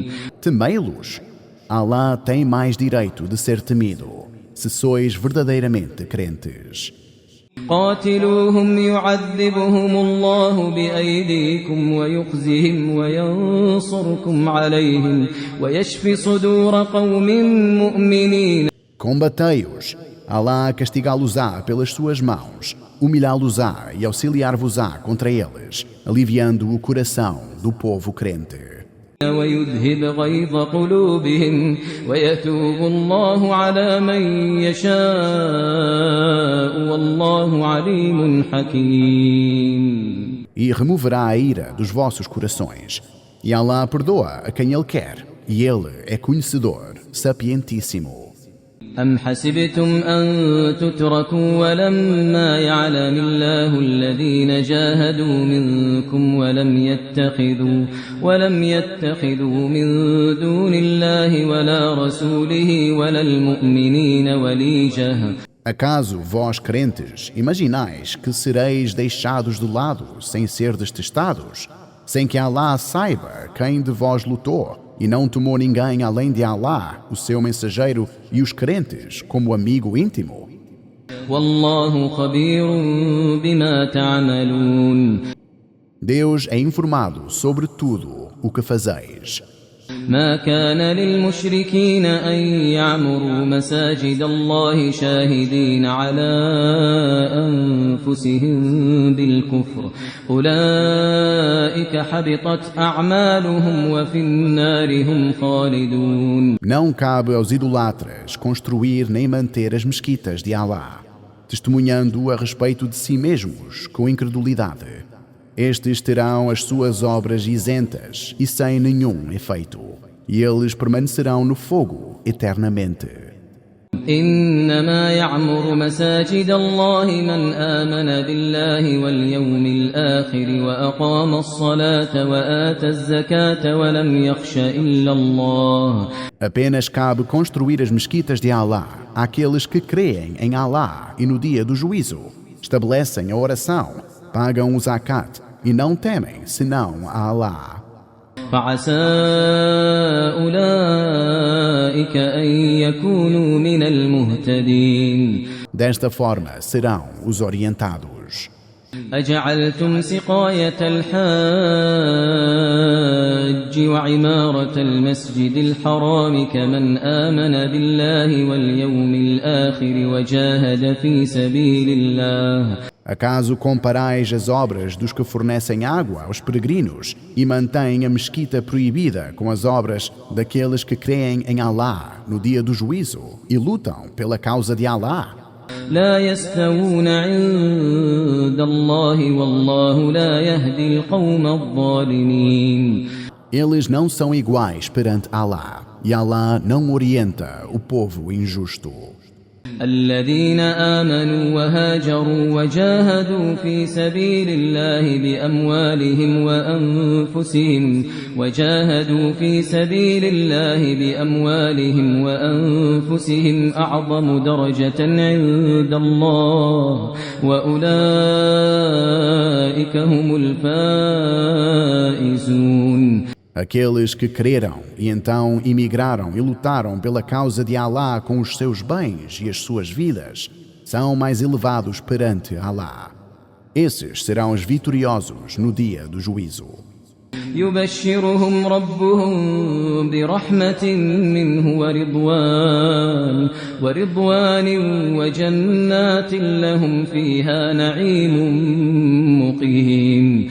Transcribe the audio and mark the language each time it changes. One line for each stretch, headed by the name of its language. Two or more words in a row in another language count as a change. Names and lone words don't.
Portuguese: Temei-los. Allah tem mais direito de ser temido, se sois verdadeiramente crentes.
Arabic: قاتلوهم يعذبهم الله بأيديكم ويخزهم وينصركم عليهم ويشفي صدور قوم مؤمنين.
Portuguese: Combatei-os. Allah castigá-los-á pelas suas mãos, humilhá-los-á e auxiliar-vos-á contra eles, aliviando o coração do povo crente.
Arabic: ويذهب غيظ قلوبهم ويتوب الله على من يشاء والله عليم حكيم.
Portuguese: E removerá a ira dos vossos corações. E Allah perdoa a quem Ele quer, e Ele é conhecedor, sapientíssimo.
Arabic: أم حسبتم أن تتركوا ولما يعلم الله الذين جاهدوا منكم ولم يتخذوا من دون الله ولا رسوله ولا المؤمنين وليجة.
Portuguese: Acaso vós, crentes, imaginais que sereis deixados de lado sem ser testados, sem que Allah saiba quem de vós lutou, e não tomou ninguém além de Allah, o seu mensageiro e os crentes, como amigo íntimo?
Arabic: والله خبير بما تعملون.
Portuguese: Deus é informado sobre tudo o que fazeis.
Arabic: ما كان للمشركين أن يعمروا مساجد الله شاهدين على أنفسهم بالكفر أولئك حبطت أعمالهم وفي النار هم خالدون.
Portuguese: Não cabe aos idolatras construir nem manter as mesquitas de Allah, testemunhando a respeito de si mesmos com incredulidade. Estes terão as suas obras isentas e sem nenhum efeito, e eles permanecerão no fogo eternamente.
Arabic: إنما يعمر مساجد الله من آمن بالله واليوم الآخر وأقام الصلاة وآتى الزكاة ولم يخش إلا الله.
Portuguese: Apenas cabe construir as mesquitas de Allah àqueles que creem em Allah e no dia do juízo, estabelecem a oração, pagam o zakat e não temem senão a Allah.
Arabic: فعسى أولئك أن يكونوا من المهتدين.
Portuguese: Desta forma serão os orientados.
Arabic: أجعلتم سقاية الحاج وعمارة المسجد الحرام كمن آمن بالله واليوم الآخر وجاهد في سبيل الله.
Portuguese: Acaso comparais as obras dos que fornecem água aos peregrinos e mantêm a mesquita proibida com as obras daqueles que creem em Allah no dia do juízo e lutam pela causa de Allah?
Arabic: لا يستوون عند الله والله لا يهدي القوم الظالمين.
Portuguese: Eles não são iguais perante Allah e Allah não orienta o povo injusto.
Arabic: الذين آمنوا وهاجروا وجاهدوا في سبيل الله بأموالهم وأنفسهم أعظم درجة عند الله وأولئك هم الفائزون.
Portuguese: Aqueles que creram e então emigraram e lutaram pela causa de Allah com os seus bens e as suas vidas são mais elevados perante Allah. Esses serão os vitoriosos no dia do juízo.
Arabic: يبشرهم ربهم برحمة منه ورضوان وجنات لهم فيها نعيم مقيم.